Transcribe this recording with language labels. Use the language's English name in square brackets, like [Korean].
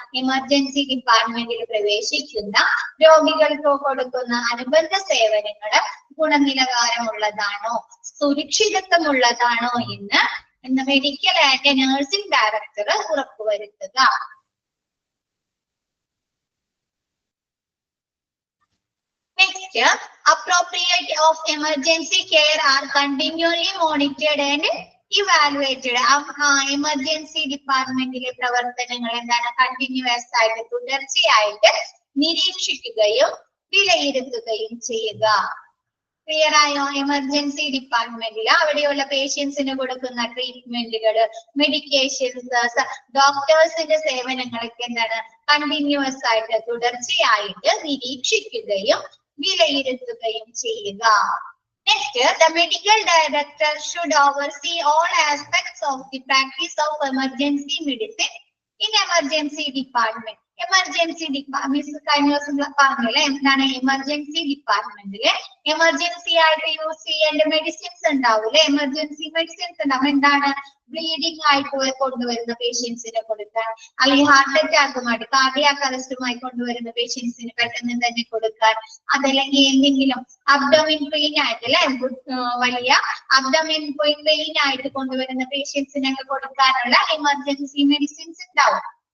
[Malayalam] Emergency ഡിപ്പാർട്ട്മെന്റിൽ പ്രവേശിക്കുന്ന രോഗികൾക്ക് കൊടുക്കുന്ന അനുബന്ധ സേവനങ്ങൾ ഗുണനിലവാരമുള്ളതാണോ സുരക്ഷിതത്വമുള്ളതാണോ എന്ന് മെഡിക്കൽ ആൻഡ് നഴ്സിംഗ് ഡയറക്ടർ ഉറപ്പുവരുത്തുക. [English] Next, appropriate of emergency care are continually monitored and evaluated. [Malayalam] Emergency ഡിപ്പാർട്ട്മെന്റിലെ പ്രവർത്തനങ്ങൾ എന്താണ്? കണ്ടിന്യൂസ് ആയിട്ട് തുടർച്ചയായിട്ട് നിരീക്ഷിക്കുകയും വിലയിരുത്തുകയും ചെയ്യുക. ക്ലിയർ ആയോ? എമർജൻസി ഡിപ്പാർട്ട്മെന്റിൽ അവിടെയുള്ള പേഷ്യൻസിന് കൊടുക്കുന്ന ട്രീറ്റ്മെന്റുകൾ, മെഡിക്കേഷൻസ്, ഡോക്ടേഴ്സിന്റെ സേവനങ്ങളൊക്കെ എന്താണ്? കണ്ടിന്യൂസ് ആയിട്ട് തുടർച്ചയായിട്ട് നിരീക്ഷിക്കുകയും വിലയിരുത്തുകയും ചെയ്യുക. [English] Next, the medical director should oversee all aspects of the practice of emergency medicine in emergency department. [Malayalam] Emergency department കഴിഞ്ഞ ദിവസം പറഞ്ഞല്ലേ എന്താണ്? എമർജൻസി ഡിപ്പാർട്ട്മെന്റില് എമർജൻസി ആയിട്ട് യൂസ് ചെയ്യേണ്ട മെഡിസിൻസ് ഉണ്ടാവൂല്ലേ? എമർജൻസി മെഡിസിൻസ് ഉണ്ടാവും. എന്താണ്? ബ്ലീഡിംഗ് ആയിട്ട് കൊണ്ടുവരുന്ന പേഷ്യൻസിനെ കൊടുക്കാൻ, അല്ലെങ്കിൽ ഹാർട്ട് അറ്റാക്കുമായിട്ട് കാർഡിയാക് അറസ്റ്റുമായി കൊണ്ടുവരുന്ന പേഷ്യൻസിന് പെട്ടെന്ന് തന്നെ കൊടുക്കാൻ, അതല്ലെങ്കിൽ എന്തെങ്കിലും അബ്ഡോമിൻ പെയിൻ ആയിട്ട് അല്ലെ വലിയ അബ്ഡോമിൻ പെയിൻ ആയിട്ട് കൊണ്ടുവരുന്ന പേഷ്യൻസിനൊക്കെ കൊടുക്കാനുള്ള എമർജൻസി മെഡിസിൻസ് ഉണ്ടാവും.